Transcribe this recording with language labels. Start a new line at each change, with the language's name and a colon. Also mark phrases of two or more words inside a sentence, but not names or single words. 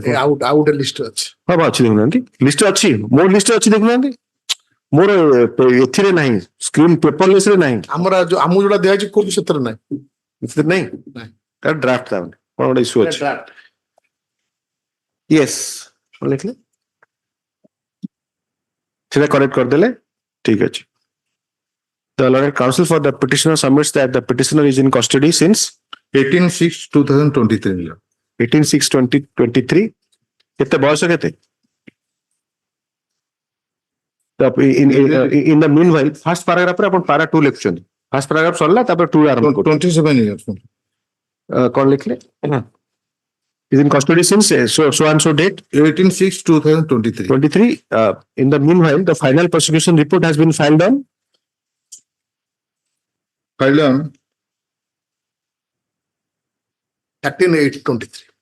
English: out a list ଅଛି
Odia: ହଁ ଅଛି ଦେଖୁନାହାନ୍ତି ଲିଷ୍ଟ ଅଛି ମୋ ଲିଷ୍ଟ ଅଛି ଦେଖୁନାହାନ୍ତି ମୋର ଏଥିରେ ନାହିଁ
English: screen paperless
Odia: ରେ ନାହିଁ ଆମର ଯୋଉ ଆମକୁ ଯୋଉଟା ଦିଆଯାଇଛି କୋଉଠି ସେଥିରେ ନାହିଁ ଏଥିରେ ନାହିଁ ତାର ଡ୍ରାଫ୍ଟ ତା କଣ ଗୋଟେ ଇସ୍ୟୁ ଅଛି ୟେସ୍ କଣ ଲେଖିଲେ ସେଟା କରେକ୍ଟ କରିଦେଲେ ଠିକ ଅଛି
English: The learned counsel for the petitioner submits that the petitioner is in custody since
Odia: 18/6/2023 ମିଲ 18/6/2023 କେତେ ବୟସ କେତେ
English: in the meanwhile first paragraph
Odia: ରେ ଆପଣ para 2 ଲେଖୁଛନ୍ତି
English: first paragraph
Odia: ସରିଲା ତାପରେ 2 ଆରମ୍ଭ କରୁଛନ୍ତି
English: 27 years
Odia: କଣ ଲେଖିଲେ
English: is in custody since so and so date 18/6/2023 in the meanwhile the final prosecution report has been filed on 13/8/23